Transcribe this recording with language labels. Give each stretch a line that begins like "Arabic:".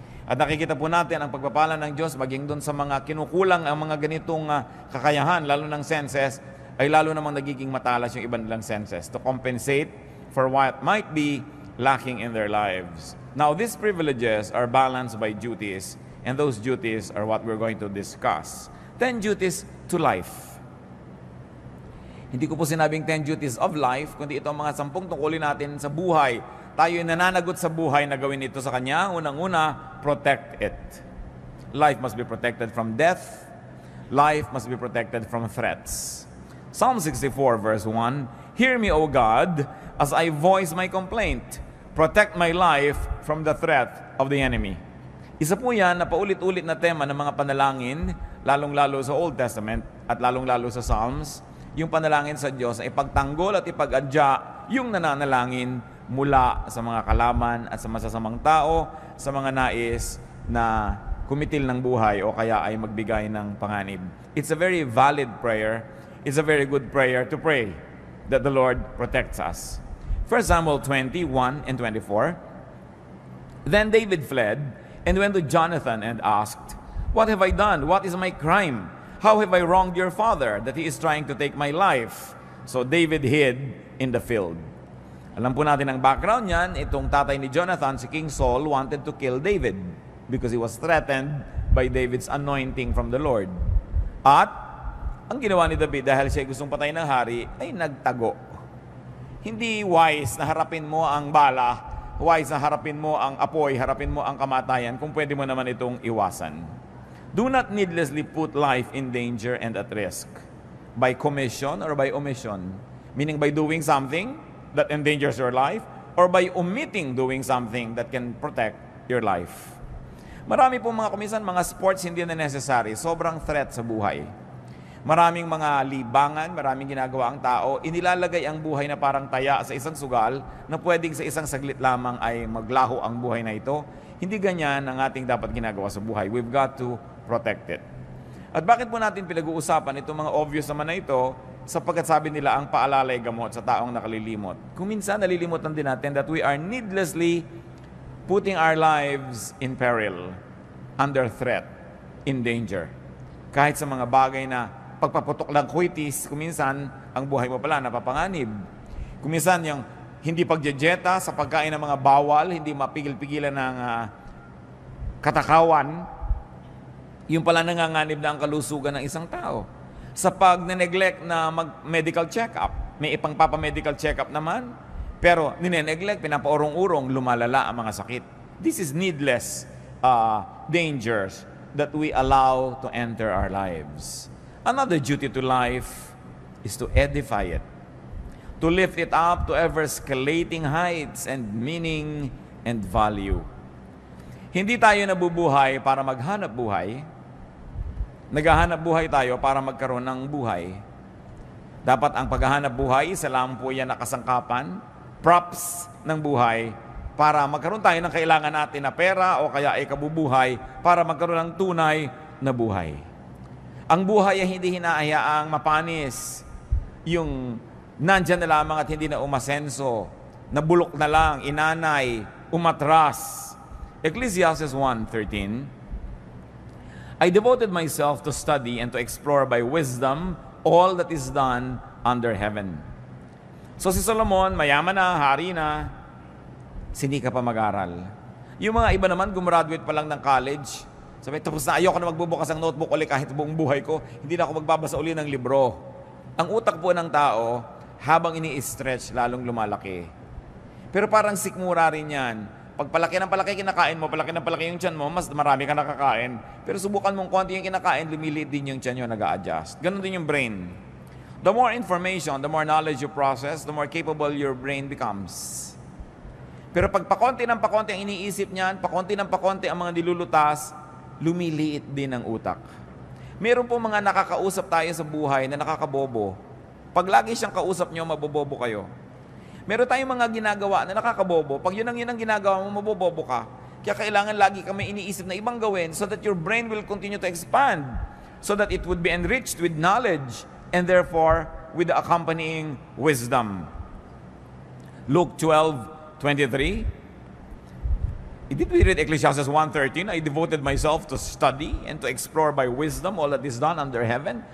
Filipino: At nakikita po natin ang pagpapala ng Diyos maging doon sa mga kinukulang ang mga ganitong kakayahan, lalo ng senses, ay lalo namang nagiging matalas yung ibang nilang senses
English: to compensate for what might be lacking in their lives. Now, these privileges are balanced by duties, and those duties are what we're going to discuss. 10 duties to life.
Filipino: Hindi ko po sinabing
English: 10 duties of life,
Filipino: kundi ito ang mga 10 tungkulin natin sa buhay. Tayo ay nananagot sa buhay na gawin ito sa Kanya. Unang-una,
English: protect it. Life must be protected from death. Life must be protected from threats. Psalm 64 verse 1, Hear me, O God, as I voice my complaint. Protect my life from the threat of the enemy.
Filipino: Isa po yan na paulit-ulit na tema ng mga panalangin, lalong-lalo sa Old Testament at lalong-lalo sa Psalms, yung panalangin sa Diyos na ipagtanggol at ipag-adya yung nananalangin mula sa mga kalaman at sa masasamang tao, sa mga nais na kumitil ng buhay o kaya ay magbigay ng panganib.
English: It's a very valid prayer. It's a very good prayer to pray that the Lord protects us. 1 Samuel 21 and 24, Then David fled and went to Jonathan and asked, What have I done? What is my crime? How have I wronged your father that he is trying to take my life? So David hid in the field.
Filipino: Alam po natin ang background niyan, itong tatay ni Jonathan, si King Saul,
English: wanted to kill David because he was threatened by David's anointing from the Lord.
Filipino: At ang ginawa ni David dahil siya gustong patayin ng hari, ay nagtago. Hindi wise na harapin mo ang bala, wise na harapin mo ang apoy, harapin mo ang kamatayan, kung pwede mo naman itong iwasan.
English: Do not needlessly put life in danger and at risk by commission or by omission. Meaning by doing something that endangers your life or by omitting doing something that can protect your life.
Filipino: Marami pong mga kumisan, mga sports hindi na necessary, sobrang threat sa buhay. Maraming mga libangan, maraming ginagawa ang tao, inilalagay ang buhay na parang taya sa isang sugal na pwedeng sa isang saglit lamang ay maglaho ang buhay na ito. Hindi ganyan ang ating dapat ginagawa sa buhay.
English: We've got to protect it.
Filipino: At bakit po natin pinag-uusapan itong mga obvious naman na ito? Sapagkat sabi nila ang paalala ay gamot sa taong nakalilimot. Kung minsan nalilimutan din natin
English: that we are needlessly putting our lives in peril, under threat, in danger.
Filipino: Kahit sa mga bagay na pagpaputok lang kuitis, kuminsan ang buhay mo pala napapanganib. Kuminsan yung hindi pagjejeta sa pagkain ng mga bawal, hindi mapigil-pigilan ng katakawan, yung pala nanganganib na ang kalusugan ng isang tao. Sa pag-neglect na mag-medical check-up, may ipang-papa-medical check-up naman, pero nineneglect, pinapaurong-urong, lumalala ang mga sakit.
English: This is needless dangers that we allow to enter our lives. Another duty to life is to edify it, to lift it up to ever-escalating heights and meaning and value.
Filipino: Hindi tayo nabubuhay para maghanap buhay. Naghahanap buhay tayo para magkaroon ng buhay. Dapat ang paghahanap buhay, isa lang po yan na kasangkapan, props ng buhay, para magkaroon tayo ng kailangan natin na pera o kaya ay kabubuhay para magkaroon ng tunay na buhay. Ang buhay ay hindi hinahayaang mapanis, yung nandyan na lamang at hindi na umasenso, nabulok na lang, inanay, umatras. Ecclesiastes 1:13, I devoted myself to study and to explore by wisdom all that is done under heaven. So si Solomon, mayaman na, hari na, sinika pa mag-aral. Yung mga iba naman, gumraduate pa lang ng college, sabi, tapos na ayoko na magbubukas ng notebook ulit kahit buong buhay ko, hindi na ako magbabasa uli ng libro. Ang utak po ng tao, habang ini-stretch, lalong lumalaki. Pero parang sikmura rin yan. Pag palaki ng palaki kinakain mo, palaki ng palaki yung tiyan mo, mas marami ka nakakain. Pero subukan mong konti yung kinakain, lumiliit din yung tiyan nyo, nag-a-adjust. Ganon din yung brain.
English: The more information, the more knowledge you process, the more capable your brain becomes.
Filipino: Pero pag pakonti ng pakonti ang iniisip niyan, pakonti ng pakonti ang mga nilulutas, lumiliit din ang utak. Meron po mga nakakausap tayo sa buhay na nakakabobo. Pag lagi siyang kausap nyo, mabobobo kayo. Meron tayong mga ginagawa na nakakabobo. Pag yun ang ginagawa mo, mabobobo ka. Kaya kailangan lagi ka may iniisip na ibang gawin
English: so that your brain will continue to expand. So that it would be enriched with knowledge and therefore with the accompanying wisdom. Luke 12:23. Did we read Ecclesiastes 1:13? I devoted myself to study and to explore by wisdom all that is done under heaven.